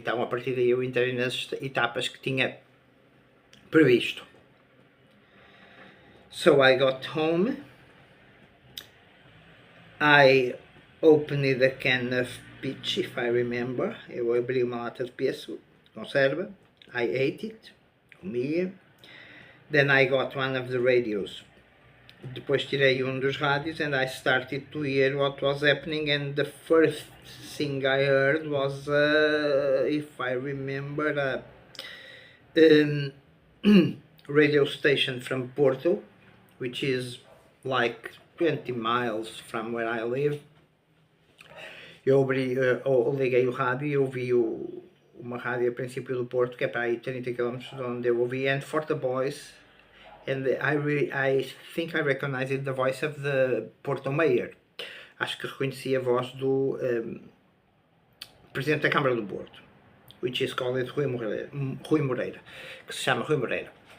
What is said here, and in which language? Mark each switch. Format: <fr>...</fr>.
<pt>Então a partir daí eu entrei nas etapas que tinha previsto.</pt> <en>So I got home, I opened a can of peach, if I remember.</en> <pt>Eu abri uma lata de pêssego, conserva.</pt> <en>I ate it,</en> <pt>comia.</pt> <en>Then I got one of the radios.</en> <pt>Depois tirei dos rádios</pt> <en>and I started to hear what was happening, and the first thing I heard was, if I remember, radio station from Porto, which is like 20 miles from where I live.</en> <pt>Eu liguei o rádio e ouvi uma rádio a princípio do Porto, que é para aí 30 km de onde eu ouvi,</pt> <en>and for the voice, and I think I recognized the voice of the Porto Mayor.</en> <pt>Acho que reconheci a voz do Presidente da Câmara do Porto,</pt> <en>which is called Rui Moreira,</en> <pt>que se chama Rui Moreira.</pt>